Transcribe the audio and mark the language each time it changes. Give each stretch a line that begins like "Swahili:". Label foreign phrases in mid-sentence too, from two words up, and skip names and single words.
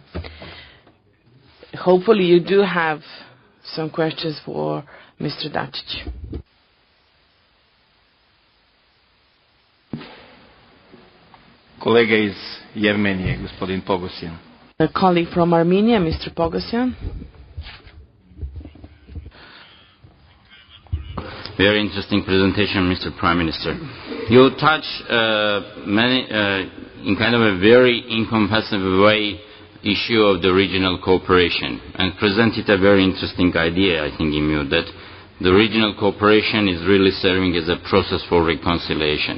English: Hopefully you do have some questions for Mr. Dačić.
Serbian: Kolega iz Jermenije, gospodin Pogosyan.
English: A colleague from Armenia, Mr. Pogosyan. Very interesting presentation, Mr. Prime Minister. You touch many, in kind of a very encompassing way, issue of the regional cooperation and presented a very interesting idea, I think, in you, that the regional cooperation is really serving as a process for reconciliation.